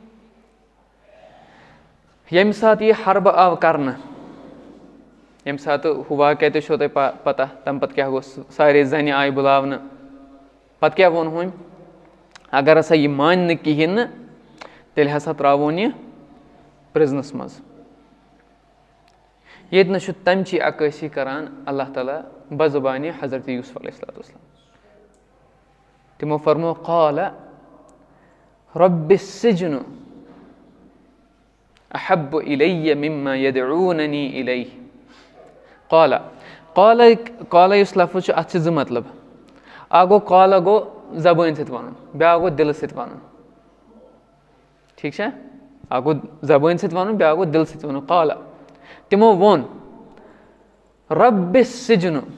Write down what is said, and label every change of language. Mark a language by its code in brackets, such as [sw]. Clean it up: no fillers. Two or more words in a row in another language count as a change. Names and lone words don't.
[ks] ییٚمہِ ساتہٕ یہِ حربہٕ آو کَرنہٕ ییٚمہِ ساتہٕ ہُہ واقعہ تہِ چھو تۄہہِ پَتہ تَمہِ پَتہٕ کیٛاہ گوٚو سارے زَنہِ آیہِ بُلاونہٕ پَتہٕ کیٛاہ ووٚن ہُمۍ اگر ہسا یہِ مانہِ نہٕ کِہیٖنۍ نہٕ تیٚلہِ ہسا ترٛاوون یہِ پِرٛزنَس منٛز ییٚتہِ نہٕ چھُ تَمچی عکٲسی کَران اللہ تعالیٰ بزبانہِ حضرت یوٗسف [ar] علیہ الصلوۃ والسلام [ks] تِمو فرمو [ar] قال رب السجن احب الی مما یدعوننی الیہ [ks] قالہ یُس لفظ چھُ اَتھ چھِ زٕ مطلب اکھ گوٚو قالہ گوٚو زبٲنۍ سۭتۍ وَنُن بیٛاکھ گوٚو دِلہٕ سۭتۍ وَنُن ٹھیٖک چھا اکھ گوٚو زبٲنۍ سۭتۍ وَنُن بیٛاکھ گوٚو دِلہٕ سۭتۍ وَنُن قالہ تِمو ووٚن [ar] رب السجن